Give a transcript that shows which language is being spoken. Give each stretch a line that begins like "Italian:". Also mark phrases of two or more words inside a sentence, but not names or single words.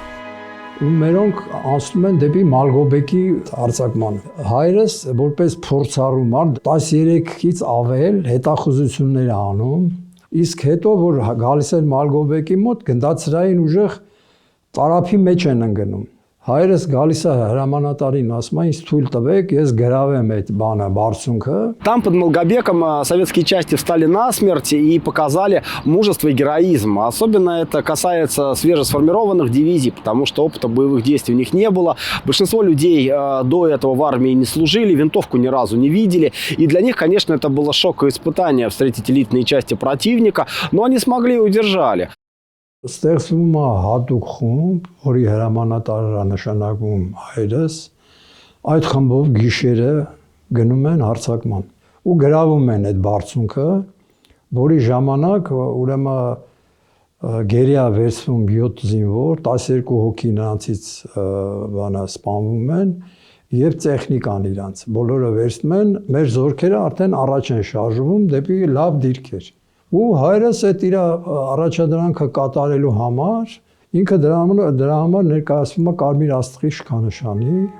Armenian: Ու մերոնք անցնում են դեպի Մալգոբեկի արձակման։ Հայրս որպես փորձառու մարդ 13-ից ավել հետախուզություններ անում, իսկ հետո որ գալիս են Մալգոբեկի մոտ գնդացրային ուժեղ տարափի մեջ են ընկնում։ Հայրս գալիս է հրամանատարին, ասում է, ինձ թույլ տվեք, ես գրավեմ այդ բանը, բարձունքը։
Russian: Там под Малгобеком советские части встали насмерть и показали мужество и героизм. Особенно это касается свежесформированных дивизий, потому что опыта боевых действий у них не было. Большинство людей до этого в армии не служили, винтовку ни разу не видели. И для них, конечно, это было шок и испытание встретить элитные части противника, но они смогли и удержали.
Armenian: Ստեղծվում է հատուկ խումբ, որի հրամանատարը նշանակում հայրս, այդ խմբով գիշերը գնում են հարձակման ու գրավում են այդ բարձունքը, որի ժամանակ ուրեմն գերիա վերցվում 7 զինվոր, 12 հոգի նրանցից բանը սպանվում են եւ տեխնիկան իրանց բոլորը վերցնում են, մեր զորքերը արդեն առաջ են շարժվում դեպի լավ դիրքեր։ Ու հայրս այդ իր առաջադրանքը կատարելու համար ինքը դրա համար ներկայացվում է Կարմիր Աստղի շքանշանի։